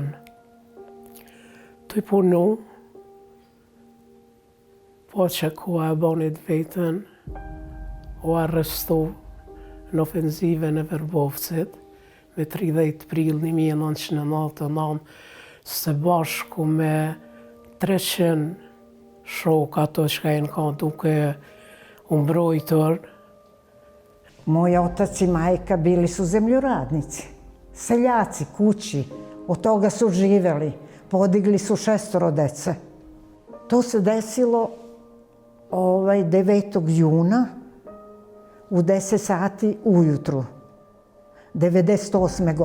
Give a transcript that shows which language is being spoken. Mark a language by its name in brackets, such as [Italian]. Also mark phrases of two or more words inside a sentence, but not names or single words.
[Albanian] Të i punu, po që koha e bonit vetën, u arrestu në ofenzive në Verbovcit, me 30 prill 1999, së bashku me 300 shok ato që ka jenë ka duke umbrojtur. [Serbian] Moj otac i majka bili su zemljoradnici, seljaci, kući, od toga su živeli, podigli su 6 dece. To se desilo 9. juna u 10 sati ujutru, 98.